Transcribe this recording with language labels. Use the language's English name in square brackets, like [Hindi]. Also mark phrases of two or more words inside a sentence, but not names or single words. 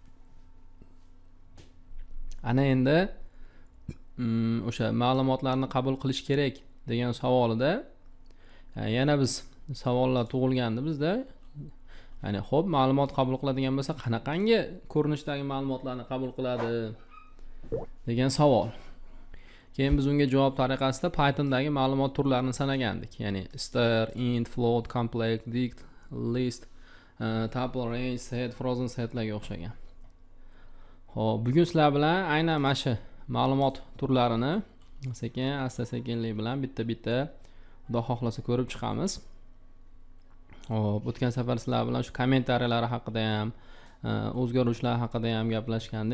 [Uzbek] Ana endi o'sha ma'lumotlarni qabul qilish kerak degan savolida yana biz savollar tug'ilgandi bizda. Ya'ni xo'p, ma'lumot qabul qiladigan bo'lsa qanaqangi ko'rinishdagi ma'lumotlarni qabul qiladi degan savol. Keyin biz unga javob tariqasida Pythondagi ma'lumot turlarini sanagandik. Ya'ni str, int, float, complex, dict, list, tuple, range, set, [English] frozen setlarga [Uzbek] o'xshagan. Xo'p, bugun sizlar bilan aynan mana shu ma'lumot turlarini asta-sekinlik bilan bitta-bitta xudo xohlasa ko'rib chiqamiz. Xo'p, o'tgan safar sizlar bilan shu kommentariyalar haqida ham, o'zgaruvchilar haqida ham gaplashgandik.